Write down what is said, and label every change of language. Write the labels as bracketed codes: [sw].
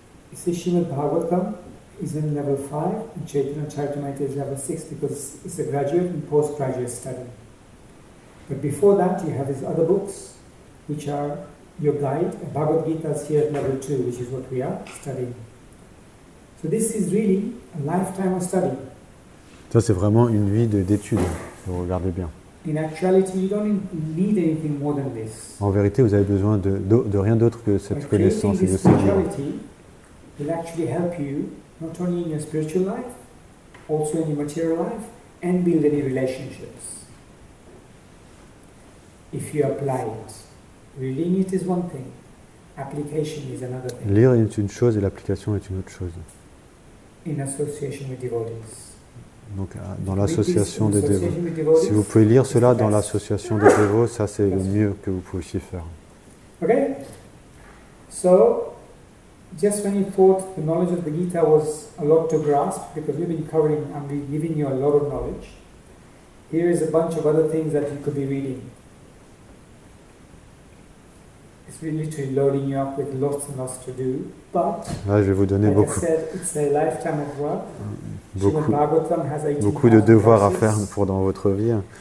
[en] You see, Srimad Bhagavatam is in level 5 and Chaitanya Charitamrita is level 6 because it's a graduate and postgraduate study. But before that you have these other books which are your guide. Bhagavad Gita is here at level 2, which is what we are studying. So this is really a lifetime of study. [fr] Ça c'est vraiment une vie d'études, si vous regardez bien. [en] In actuality, you don't need anything more than this. [fr] En vérité, vous avez besoin de rien d'autre que cette connaissance et de ces livres. [en] Will actually help you not only in your spiritual life, also in your material life, and build any relationships. If you apply it, reading it is one thing, application is another thing. [fr] Lire est une chose et l'application est une autre chose. [en] In association with devotees. [fr] Donc, dans l'association des dévots. Si vous pouvez lire cela dans l'association des dévots, ça c'est le mieux que vous puissiez faire. [en] Okay? So, just when you thought the knowledge of the Gita was a lot to grasp, because we've been covering and we're giving you a lot of knowledge, here is a bunch of other things that you could be reading. It's really literally loading you up with lots and lots to do, but [fr] là, je vais vous donner [en] like [fr] beaucoup. [en] I said, it's a lifetime of work. [fr] Beaucoup de devoirs à faire dans votre vie.